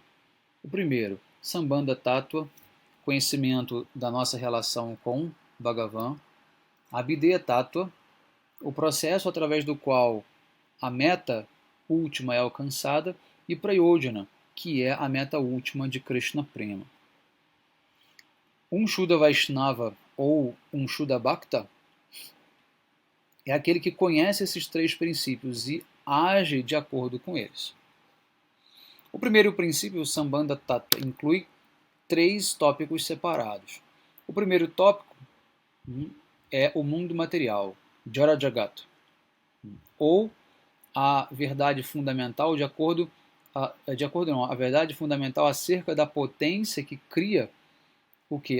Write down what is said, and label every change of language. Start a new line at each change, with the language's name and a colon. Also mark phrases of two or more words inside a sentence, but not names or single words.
Portuguese: O primeiro, Sambandha Tattva, conhecimento da nossa relação com Bhagavan. Abhideya Tattva, o processo através do qual a meta última é alcançada, e Prayojana, que é a meta última de Krishna Prema. Um Shuddha Vaishnava ou um Shuddha Bhakta é aquele que conhece esses três princípios e age de acordo com eles. O primeiro princípio, o Sambandha Tattva, inclui três tópicos separados. O primeiro tópico é o mundo material, Jara Jagat, ou a verdade fundamental a verdade fundamental acerca da potência que cria o que?